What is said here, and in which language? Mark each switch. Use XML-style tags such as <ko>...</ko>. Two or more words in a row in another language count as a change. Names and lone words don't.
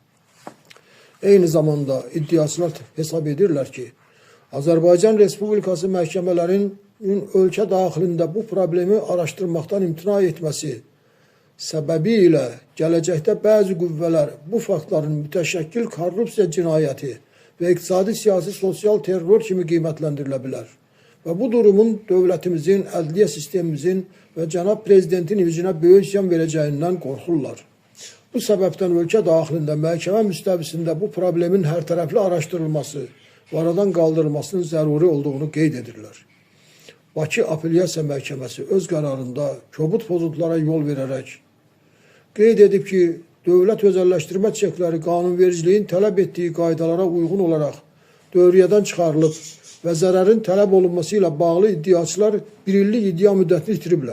<az>Eyni zamanda iddiaçılar hesab edirlər ki, Azərbaycan Respublikası məhkəmələrinin ölkə daxilində bu problemi araşdırmaqdan imtina etməsi səbəbi ilə gələcəkdə bəzi qüvvələr bu faktların mütəşəkkil korrupsiya cinayəti və iqtisadi, siyasi, sosial terror kimi qiymətləndirilə bilər</az> <tr>ve bu durumun devletimizin, adliye sistemimizin ve Cenab Prezidentin imicine büyük ziyan vereceğinden korkurlar. Bu sebepten ülke dahilinde</tr> <az>məhkəmə müstəvisində bu problemin</az> <tr>her taraflı araştırılması ve aradan kaldırılmasının zaruri olduğunu</tr> <az>qeyd edirlər. Bakı Apellyasiya Məhkəməsi öz qərarında kobud pozuntulara yol vererek qeyd edib ki, dövlət özəlləşdirmə çekləri qanunvericiliyin tələb etdiyi qaydalara uyğun olaraq dövriyyədən çıxarılıb və zərərin tələb olunması ilə bağlı iddiaçılar bir illik iddia müddətini itiriblər.</az>